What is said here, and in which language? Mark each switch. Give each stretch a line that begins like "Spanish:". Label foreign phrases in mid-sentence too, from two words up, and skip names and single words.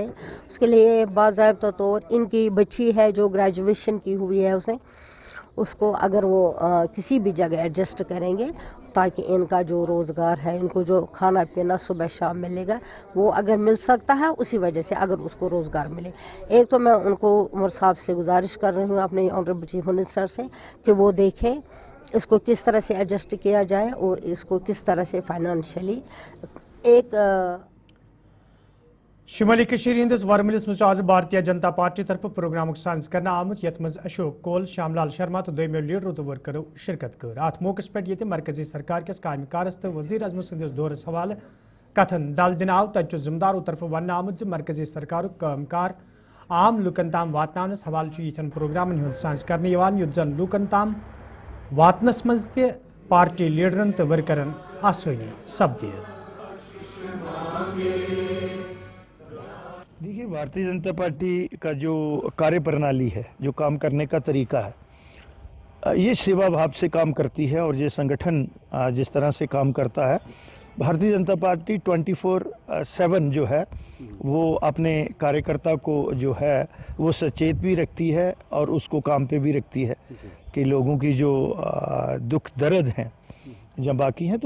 Hindi: उसके लिए बाज़ाब्ता तौर इनकी बच्ची है जो ग्रेजुएशन की हुई है, उसको अगर वो किसी भी जगह एडजस्ट करेंगे ताकि इनका जो रोज़गार है, इनको जो खाना पीना सुबह शाम मिलेगा, वो अगर मिल सकता है उसी वजह से अगर उसको रोज़गार मिले। एक तो मैं उनको उमर साहब से गुजारिश कर रही हूँ, अपने
English: honorable chief minister
Hindi: से, कि वो देखें इसको किस तरह से एडजस्ट किया जाए और इसको किस तरह से फाइनेंशियली एक
Kashmiri: शुमाली कशीर हिंदस वर्मलिस मज आज भारतीय जनता पार्टी तरफ प्रोग्राम साज करना आमुत यथ मज अशोक कोल, श्यामलाल शर्मा तो दोयमो लीडरों तो वर्करों शिरकत कर। अत मौके पे ये मरकजी सरकार किस कायम कारस तो वजीर अजम सदस दौरस हवाले कथन दल दिन आव तथ जिम्मेदारों तरफ वन आमुत मरकजी सरकार काम कार आम लुकन ताम वातनावनस हवाले यथन प्रोग्रामन हुंद साज करने युत जन लुकन ताम वातनस मज ते पार्टी लीडरन तो वर्करन आसानी सपदे।
Hindi: देखिए, भारतीय जनता पार्टी का जो कार्य प्रणाली है, जो काम करने का तरीका है, ये सेवा भाव से काम करती है और ये संगठन जिस तरह से काम करता है, भारतीय जनता पार्टी 24/7 जो है वो अपने कार्यकर्ता को जो है वो सचेत भी रखती है और उसको काम पे भी रखती है कि लोगों की जो दुख दर्द हैं जब बाकी हैं।